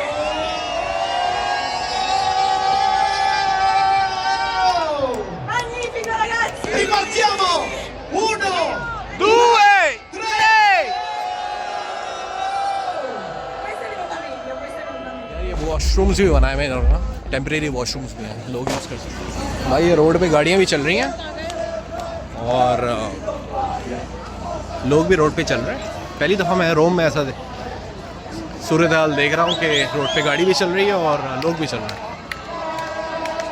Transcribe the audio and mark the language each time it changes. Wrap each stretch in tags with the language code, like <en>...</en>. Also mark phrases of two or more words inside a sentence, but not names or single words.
<it>Oh! Magnifico ragazzi! Ripartiamo! Uno! Due! Tre! Questo è venuto meglio, questo è venuto meglio.</it> <hi>ये वॉशरूम्स भी बनाए हुए इन्होंने ना,</hi> <en>temporary washrooms</en> <hi>भी हैं, लोग यूज़ कर सकते हैं। भाई ये रोड पे गाड़ियाँ भी चल रही हैं और लोग भी रोड पे चल रहे हैं। पहली दफ़ा मैं रोम में ऐसा सूरत हाल देख रहा हूँ कि रोड पे गाड़ी भी चल रही है और लोग भी चल रहे हैं।</hi>